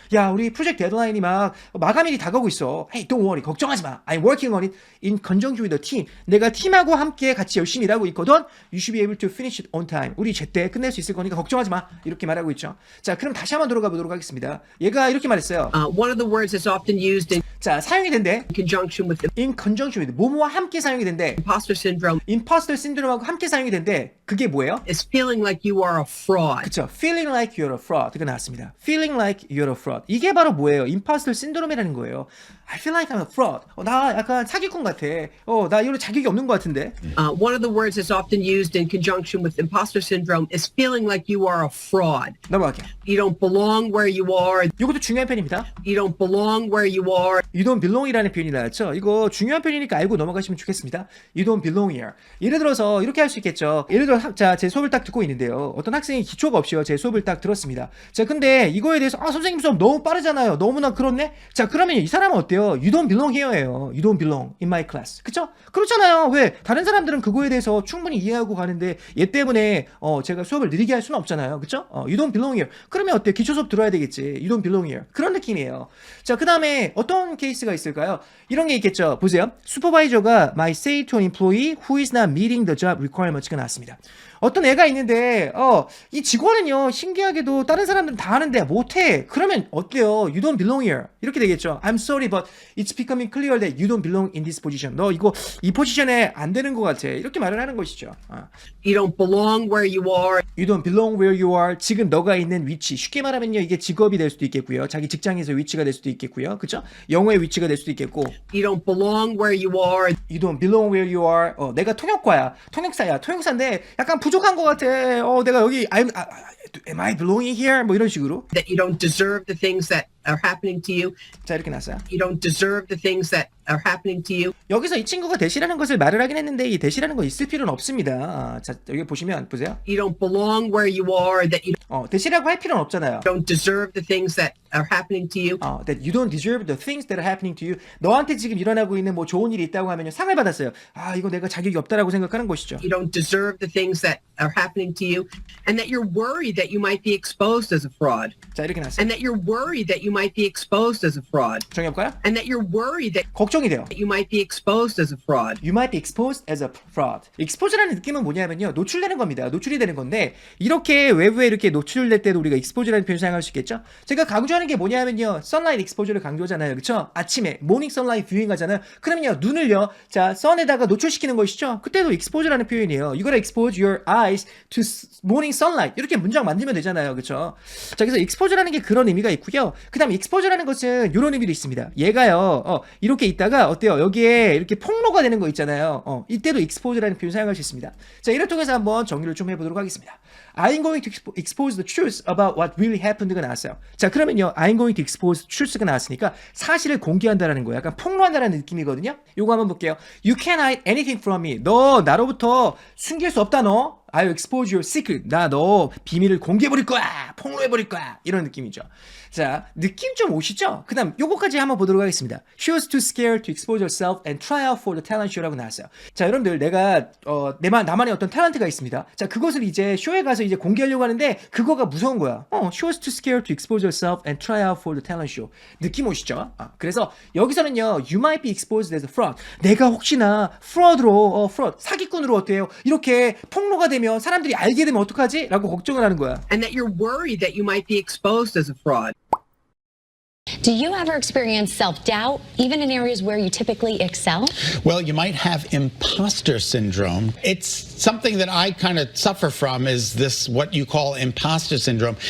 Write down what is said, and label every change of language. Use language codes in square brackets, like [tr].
[ko] 야, 우리 프로젝트 데드라인이 막 마감일이 다가오고 있어. [en] Hey, don't worry. [ko] 걱정하지 마. [en] I'm working on it in conjunction with the team. [ko] 내가 팀하고 함께 같이 열심히 일하고 있거든. [en] You should be able to finish it on time. [ko] 우리 제때 끝낼 수 있을 거니까 걱정하지 마. 이렇게 말하고 있죠. 자, 그럼 다시 한번 들어가 보도록 하겠습니다. 얘가 이렇게 말했어요. [en] One of the words that's often used in [ko] 자, 사용이 된대. [en] conjunction with [ko] in conjunction with 뭐뭐와 함께 사용이 된대. [en] imposter syndrome [ko] imposter syndrome하고 함께 사용이 된대. 그게 뭐예요? [en] is feeling like you are a fraud. [ko] 그쵸. [en] feeling like you're a fraud. [ko] 그거 나왔습니다. [en] feeling like you're a fraud. [ko] 이게 바로 뭐예요? imposter syndrome이라는 거예요. [en] I feel like I'm a fraud. [ko] 나 약간 사기꾼 같아. 나 이런 자격이 없는 것 같은데. [en] One of the words that's often used in conjunction with imposter syndrome is feeling like you are a fraud. [ko] 넘어갈게요. [en] You don't belong where you are. [ko] 이것도 중요한 편입니다. [en] You don't belong where you are. [ko] You don't belong이라는 표현이 나왔죠. 이거 중요한 표현이니까 알고 넘어가시면 좋겠습니다. [en] You don't belong here. [ko] 예를 들어서 이렇게 할 수 있겠죠. 예를 들어 자, 제 수업을 딱 듣고 있는데요. 어떤 학생이 기초가 없이요. 제 수업을 딱 들었습니다. 자, 근데 이거에 대해서 선생님 수업 너무 빠르잖아요. 너무나 그렇네. 자, 그러면 이 사람은 어때요? [en] You don't belong here예요. You don't belong in my class. [ko] 그쵸? 그렇잖아요. 왜? 다른 사람들은 그거에 대해서 충분히 이해하고 가는데 얘 때문에 제가 수업을 느리게 할 수는 없잖아요. 그쵸? [en] You don't belong here. 그러면 어때요? [ko] 기초 수업 들어야 되겠지. [en] You don't belong here. [ko] 그런 느낌이에요. 자, 그 다음에 어떤 케이스가 있을까요? 이런 게 있겠죠. 보세요. [en] 슈퍼바이저가 might say to an employee who is not meeting the job requirements가 나왔습니다. [ko] 어떤 애가 있는데 이 직원은요 신기하게도 다른 사람들은 다 하는데 못해. 그러면 어때요? [en] You don't belong here. [ko] 이렇게 되겠죠. [en] I'm sorry but it's becoming clear that you don't belong in this position. [ko] 너 이거 이 포지션에 안 되는 것 같아. 이렇게 말을 하는 것이죠. [en] You don't belong where you are. You don't belong where you are. [ko] 지금 너가 있는 위치. 쉽게 말하면요 이게 직업이 될 수도 있겠고요. 자기 직장에서 위치가 될 수도 있겠고요. 그쵸? 영어의 위치가 될 수도 있겠고. [en] You don't belong where you are. You don't belong where you are. [ko] 내가 통역과야. 통역사야. 통역사인데 약간 부족한 것 같아. [en] 내가 여기 am I belonging here? [ko] 뭐 이런 식으로. [en] That you don't deserve the things that are happening to you. [ko] 자, 이렇게 나왔어요. [en] You don't deserve the things that are happening to you. [ko] 여기서 이 친구가 대시라는 것을 말을 하긴 했는데 이 대시라는 거 있을 필요는 없습니다. 자, 여기 보시면 보세요. [en] You don't belong where you are. That you [ko] 대시라고 할 필요는 없잖아요. [en] don't deserve the things that are happening to you. That you don't deserve the things that are happening to you. [ko] 너한테 지금 일어나고 있는 뭐 좋은 일이 있다고 하면요 상을 받았어요. 이거 내가 자격이 없다라고 생각하는 것이죠. [en] You don't deserve the things that are happening to you, and that you're worried that you might be exposed as a fraud, [ko] 자, 이렇게 나왔어요. [en] and that you're worried that you might be exposed as a fraud, [ko] 정해볼까요? [en] and that you're worried that [ko] 걱정이 돼요. [en] you might be exposed as a fraud. You might be exposed as a fraud. [ko] expose라는 느낌은 뭐냐면요, 노출되는 겁니다. 노출이 되는 건데, 이렇게 외부에 이렇게 노출될 때도 우리가 expose라는 표현 사용할 수 있겠죠? 제가 강조하는 게 뭐냐면요, sunlight exposure를 강조하잖아요, 그쵸? 아침에 [en] morning sunlight viewing [ko] 하잖아요. 그러면요, 눈을요, 자, sun에다가 노출시키는 것이죠. 그때도 expose라는 표현이에요. [en] You gotta expose your eyes to morning sunlight. [ko] 이렇게 문장 만들면 되잖아요, 그쵸? 자, 그래서 expose라는 게 그런 의미가 있고요. 그 다음 expose라는 것은 이런 의미도 있습니다. 얘가요, 이렇게 있다가 어때요? 여기에 이렇게 폭로가 되는 거 있잖아요. 이때도 expose라는 표현 사용할 수 있습니다. 자, 이를 통해서 한번 정리를 좀 해보도록 하겠습니다. [en] I'm going to expose the truth about what really happened가 나왔어요. [ko] 자, 그러면요, [en] I'm going to expose the truth [ko] 가 나왔으니까 사실을 공개한다라는 거예요. 약간 폭로한다라는 느낌이거든요. 요거 한번 볼게요. [en] You can't hide anything from me. [ko] 너 나로부터 숨길 수 없다, 너. [en] I'll expose your secret. [ko] 나 너 비밀을 공개해버릴 거야. 폭로해버릴 거야. 이런 느낌이죠. 자, 느낌 좀 오시죠? 그 다음 요거까지 한번 보도록 하겠습니다. [en] She was too scared to expose herself and try out for the talent show라고 나왔어요. [ko] 자, 여러분들, 내가 나만의 어떤 탤런트가 있습니다. 자, 그것을 이제 쇼에 가서 이제 공개하려고 하는데 그거가 무서운 거야. [en] She was too scared to expose herself and try out for the talent show. [ko] 느낌 오시죠? 그래서 여기서는요, [en] you might be exposed as a fraud. [ko] 내가 혹시나 fraud로 fraud, 사기꾼으로 어때요? 이렇게 폭로가 되면 사람들이 알게 되면 어떡하지? 라고 걱정을 하는 거야. [en] And that you're worried that you might be exposed as a fraud. Do you ever experience self-doubt, even in areas where you typically excel? Well, you might have imposter syndrome. It's something that I kind of suffer from, is this what you call imposter syndrome.